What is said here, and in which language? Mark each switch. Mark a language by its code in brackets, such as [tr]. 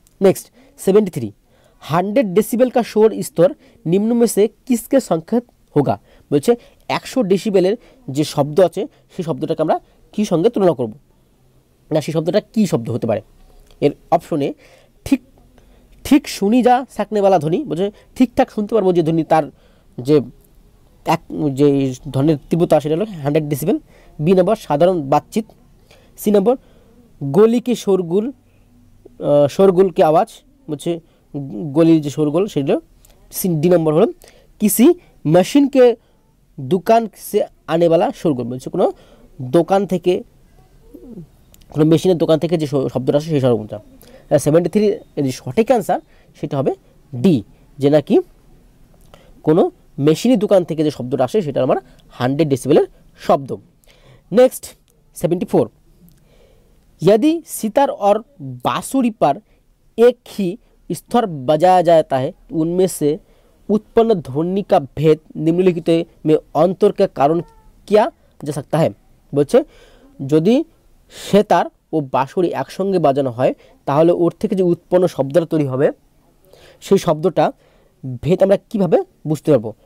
[hi] Next 73, 100 decibel का शोर स्तर निम्न में से किसके संकेत होगा, [bn] বলছে 100 ডেসিবেলের যে শব্দ আছে সেই শব্দটাকে আমরা কি সঙ্গে তুলনা করব না সেই শব্দটা কি শব্দ হতে পারে। এর অপশনে ঠিক ঠিক শুনি যা [hi] सकने वाला [bn] ধ্বনি, বলছে ঠিকঠাক শুনতে পারবো যে ধ্বনি তার যে যে ধ্বনির তীব্রতা সেটা হলো 100 ডেসিবেল, বি নম্বর সাধারণ বাতচিত, সি নম্বর [hi] গলি কি শোরগোল, शोरगुल की आवाज़ मुझे गलिर जो शोरगोल सेटा। डी नम्बर हलो किसी मशीन के दुकान से आने वाला शोरगोल, [bn] बोलছে কোনো দোকান থেকে কোনো মেশিনের দোকান থেকে যে শব্দটা আসে সেই শোরগোলটা। 73 এর সঠিক অ্যান্সার সেটা হবে ডি, যে নাকি কোনো মেশিনের দোকান থেকে যে শব্দটা আসে সেটা আমার 100 डेसिबेलेर [hi] शब्द। नेक्स्ट 74, यदि सितार और बांसुरी पर एक ही स्तर बजाया जाता है उनमें से उत्पन्न ध्वनि का भेद निम्नलिखित में अंतर के कारण किया जा सकता है। [bn] বলছে যদি সেতার ও বাঁশুরি একসঙ্গে বাজানো হয় তাহলে ওর থেকে যে উৎপন্ন শব্দটা তৈরি হবে সেই শব্দটা ভেদ আমরা কিভাবে বুঝতে পারবো।